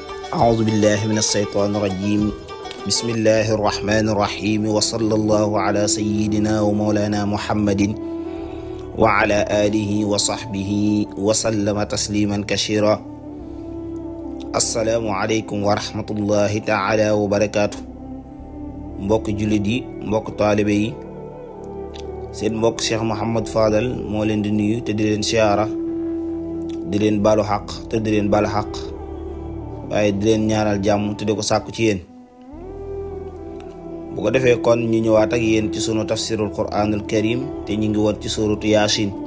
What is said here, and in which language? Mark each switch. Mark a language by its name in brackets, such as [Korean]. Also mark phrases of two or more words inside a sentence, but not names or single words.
[Arabic] أعوذ بالله من الشيطان الرجيم بسم الله الرحمن الرحيم وصلى الله على سيدنا ومولانا محمد وعلى آله وصحبه وسلم تسليما كثيرا السلام عليكم ورحمة الله تعالى وبركاته [Wolof] mbokk jullit yi mbokk taalibe yi seen mbokk Cheikh Mouhamed Fadal moo leen di nuyu te di leen siyaara di leen baalu xaq te di leen baalu xaq waaye di leen ñaanal jàmm te di ko sàkku ci yéen bu ko defee kon ñu ñëwaat ak yéen ci sunu [Arabic] تفسير القرآن الكريم [Wolof] te ñu ngi woon ci suratu Yaasin